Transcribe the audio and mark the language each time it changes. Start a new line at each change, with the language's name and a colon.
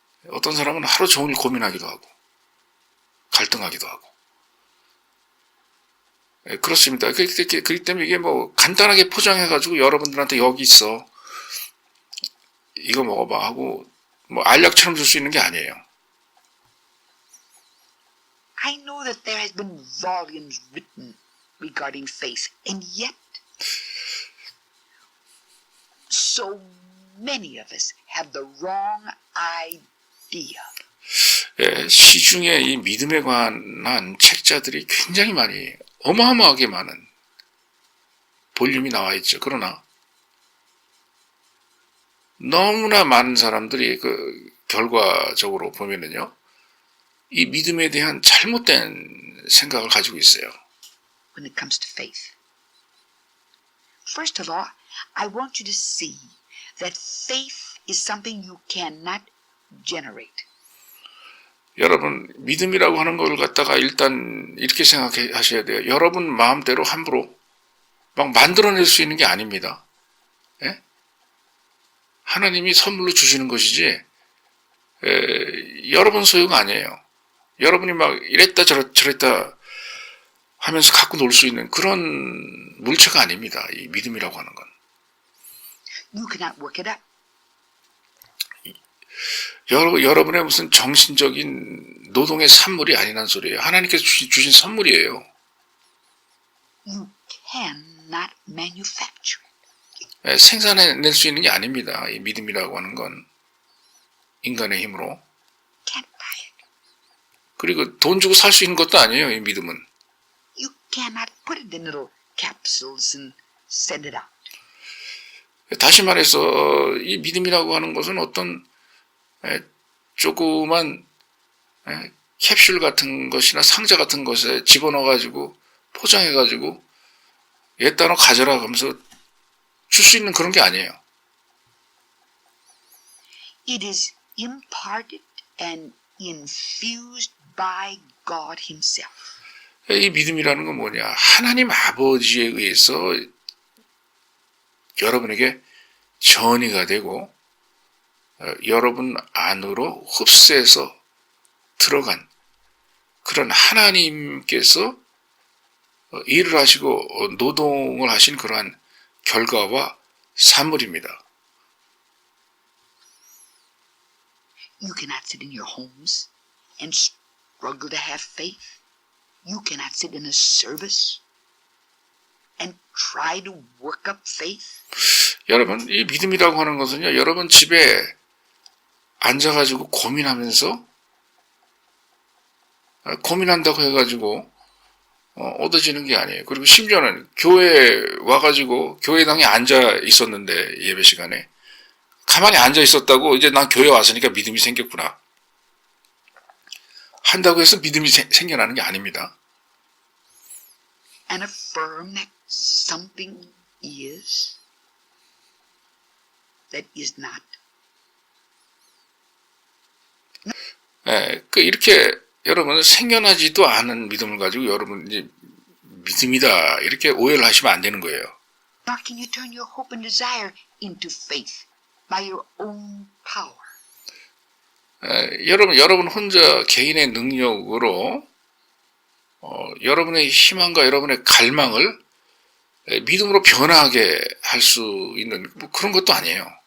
Korean: 어떤 사람은 하루 종일 고민하기도 하고 갈등하기도 하고, 그렇습니다. 그렇기 때문에 이게 뭐 간단하게 포장해가지고 여러분들한테 여기 있어, 이거 먹어봐 하고 뭐 알약처럼 줄 수 있는 게 아니에요.
English: I know that there has been volumes written regarding faith, and yet so many of us have the wrong idea.
Korean: 시중에 이 믿음에 관한 책자들이 굉장히 많이, 어마어마하게 많은 볼륨이 나와 있죠. 그러나 너무나 많은 사람들이 결과적으로 보면은요, 이 믿음에 대한 잘못된 생각을 가지고 있어요.
English: When it comes to faith. First of all, I want you to see that faith is something you cannot generate.
Korean: 여러분, 믿음이라고 하는 걸 갖다가 일단 이렇게 생각하셔야 돼요. 여러분 마음대로 함부로 막 만들어낼 수 있는 게 아닙니다. 예? 하나님이 선물로 주시는 것이지, 여러분 소유가 아니에요. 여러분이 막 이랬다 저랬다 하면서 갖고 놀 수 있는 그런 물체가 아닙니다. 이 믿음이라고 하는 건.
English: You cannot work it up.
Korean: 여러분의 무슨 정신적인 노동의 산물이 아니란 소리예요. 하나님께서 주신 선물이에요.
English: You cannot manufacture it.
Korean: 생산해낼 수 있는 게 아닙니다. 이 믿음이라고 하는 건 인간의 힘으로.
English: Can't buy it.
Korean: 그리고 돈 주고 살 수 있는 것도 아니에요. 이 믿음은.
English: You cannot put it in little capsules and send it out.
Korean: 다시 말해서 이 믿음이라고 하는 것은 어떤 조그만 캡슐 같은 것이나 상자 같은 것에 집어넣어가지고 포장해가지고 얘따 너 가져라 하면서 줄 수 있는 그런 게 아니에요.
English: It is imparted and infused by God Himself.
Korean: 이 믿음이라는 건 뭐냐? 하나님 아버지에 의해서 여러분에게 전이가 되고 여러분 안으로 흡수해서 들어간 그런 하나님께서 일을 하시고 노동을 하신 그러한 결과와 산물입니다.
English: You cannot sit in your homes and struggle to have faith. You cannot sit in a service and try to work up faith.
Korean: 여러분, 이 믿음이라고 하는 것은요, 여러분 집에 앉아가지고 고민하면서 고민한다고 해가지고 얻어지는 게 아니에요. 그리고 심지어는 교회에 와가지고 교회당에 앉아 있었는데 예배 시간에 가만히 앉아 있었다고 이제 난 교회 왔으니까 믿음이 생겼구나 한다고 해서 믿음이 생겨나는 게 아닙니다.
English: And affirm that something is that is not.
Korean: 이렇게 여러분은 생겨나지도 않은 믿음을 가지고 여러분 이제 믿음이다 이렇게 오해를 하시면 안 되는 거예요.
English: Nor can you turn your hope and desire into faith by your own power.
Korean: 여러분 혼자 개인의 능력으로 여러분의 희망과 여러분의 갈망을 믿음으로 변화하게 할 수 있는 뭐 그런 것도 아니에요.